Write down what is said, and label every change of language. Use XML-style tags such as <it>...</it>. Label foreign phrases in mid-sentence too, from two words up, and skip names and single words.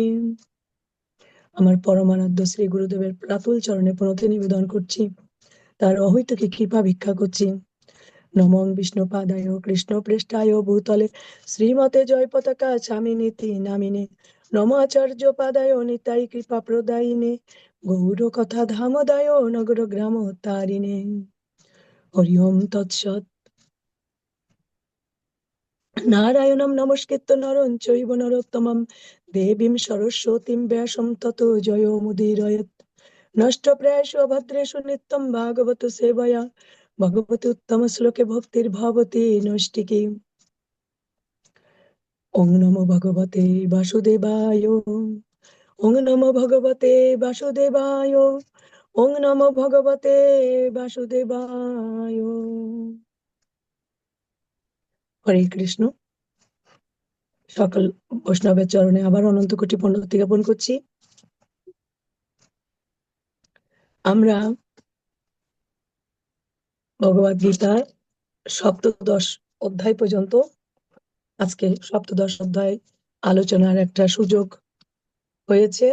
<bn>আমার পরমানন্দ শ্রী গুরুদেবের প্রাতুল চরণে প্রণতি নিবেদন করছি, তার অহৈতুকী কৃপা ভিক্ষা করছি।</bn> <sa>নমো বিষ্ণুপাদায় কৃষ্ণ পৃষ্ঠায় ভূতলে শ্রীমতে জয় পতাকা স্বামিনীতি নামিনে নমো আচার্য পাদায় নিতাই কৃপা প্রদায়িনে গৌর কথা ধামদায় নগর গ্রাম তারিণে। হরি ওম তৎসৎ। নারায়ণং নমস্কৃত্য নরং চৈব নরোত্তমং দেবীং সরস্বতীং ব্যাসং ততো জয়মুদীরয়েৎ। নষ্টপ্রায়েষু অভদ্রেষু নিত্যং ভাগবত সেবয়া ভগবতি উত্তম শ্লোকে ভক্তির ভবতি নৈষ্টিকী। ওং নমো ভগবতে বাসুদেবায় ওং নমো ভগবতে বাসুদেবায় ওং নমো ভগবতে বাসুদেবায়। হরে কৃষ্ণ।</sa> <bn>সকল বৈষ্ণবের চরণে আবার অনন্ত কোটি প্রণতি জ্ঞাপন করছি। আমরা ভগবদ গীতার সপ্তদশ অধ্যায় পর্যন্ত, আজকে সপ্তদশ অধ্যায় আলোচনার একটা সুযোগ হয়েছে।</bn>